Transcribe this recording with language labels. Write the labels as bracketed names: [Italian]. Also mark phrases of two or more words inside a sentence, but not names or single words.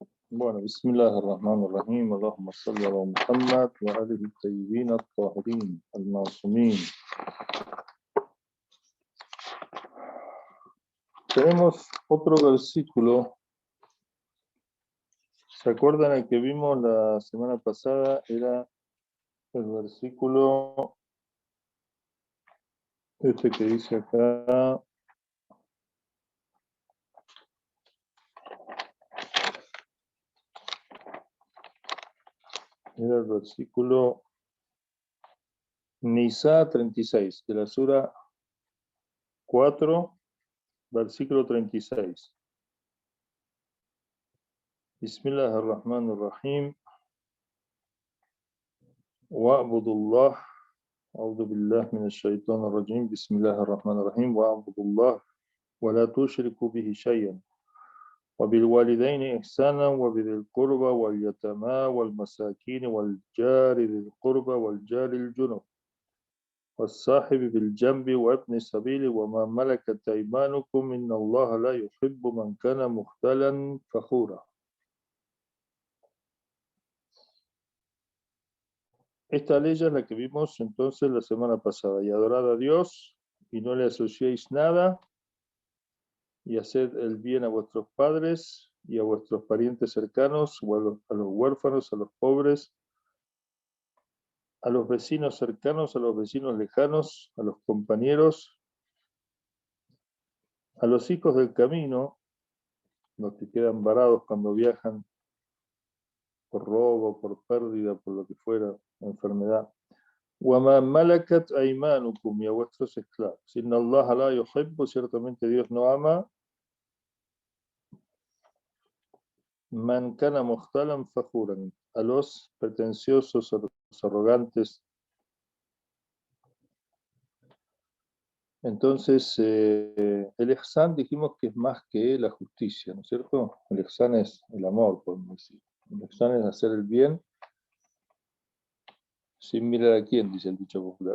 [Spanish] Bueno, [Arabic] بسم الله الرحمن الرحيم، اللهم صل على محمد وآله طيبين الطاهرين, المعصومين. [Spanish] Tenemos otro versículo. ¿Se acuerdan el que vimos la semana pasada? Era el versículo este que dice acá. Era el versículo Nisa 36, de la sura 4, versículo 36. [Arabic] بسم الله الرحمن الرحيم. واعبدوا الله. أعوذ بالله من الشيطان الرجيم. بسم الله الرحمن الرحيم. واعبدوا الله ولا تشركوا به شيئا وبالوالدين إحسانا وبذي القربى واليتامى والمساكين والجار ذي القربى والجار الجنب والصاحب بالجنب وابن السبيل وما ملكت أيمانكم إن الله لا يحب من كان مختالا فخورا. [Spanish] Esta ley es la que vimos entonces la semana pasada. Y adorad a Dios y no le asociéis nada, y haced el bien a vuestros padres y a vuestros parientes cercanos, o a los huérfanos, a los pobres, a los vecinos cercanos, a los vecinos lejanos, a los compañeros, a los hijos del camino, los que quedan varados cuando viajan por robo, por pérdida, por lo que fuera, enfermedad. [Arabic] وَمَا مَلَكَتْ أَيْمَانُكُمْ, [Spanish] y a vuestros esclavos. [Arabic] إن الله لا يحب, [Spanish] ciertamente Dios no ama [Arabic] من كان مختالا فخورا, [Spanish] a los pretenciosos, a los arrogantes. Entonces, el ihsan dijimos que es más que la justicia, ¿no es cierto? El ihsan es el amor, podemos decir. El ihsan es hacer el bien sin mirar a quién, dice el dicho popular.